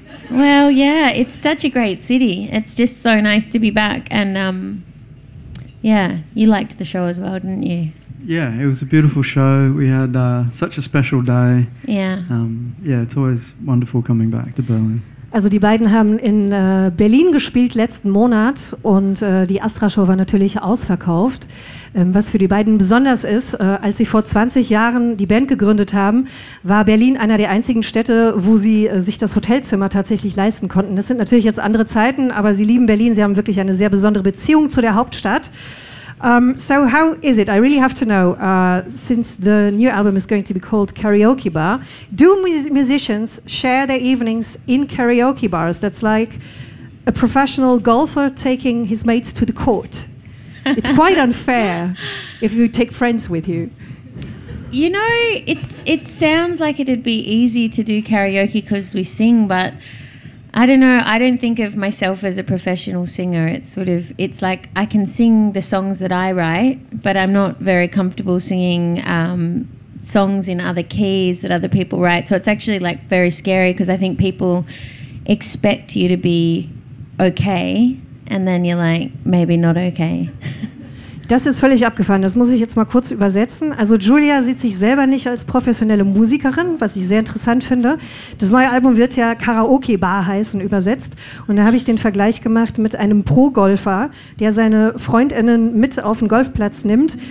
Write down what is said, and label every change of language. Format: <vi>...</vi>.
<en>Well, yeah, it's such a great city. It's just so nice to be back. And, you liked the show as well, didn't you? Yeah, it was a beautiful show. We had such a special day. Yeah. It's always wonderful coming back to Berlin.</en> <de>Also die beiden haben in Berlin gespielt letzten Monat und die Astra-Show war natürlich ausverkauft. Was für die beiden besonders ist, als sie vor 20 Jahren die Band gegründet haben, war Berlin einer der einzigen Städte, wo sie sich das Hotelzimmer tatsächlich leisten konnten. Das sind natürlich jetzt andere Zeiten, aber sie lieben Berlin. Sie haben wirklich eine sehr besondere Beziehung zu der Hauptstadt.</de> <en>So how is it? I really have to know, since the new album is going to be called Karaoke Bar, do musicians share their evenings in karaoke bars? That's like a professional golfer taking his mates to the court. It's quite unfair if you take friends with you. You know, it sounds like it'd be easy to do karaoke because we sing, but I don't know. I don't think of myself as a professional singer. It's like I can sing the songs that I write, but I'm not very comfortable singing songs in other keys that other people write. So it's actually like very scary because I think people expect you to be okay and then you're like, maybe not okay.</en> <de>Das ist völlig abgefahren. Das muss ich jetzt mal kurz übersetzen. Also Julia sieht sich selber nicht als professionelle Musikerin, was ich sehr interessant finde. Das neue Album wird ja Karaoke Bar heißen, übersetzt. Und da habe ich den Vergleich gemacht mit einem Pro-Golfer, der seine FreundInnen mit auf den Golfplatz nimmt.</de>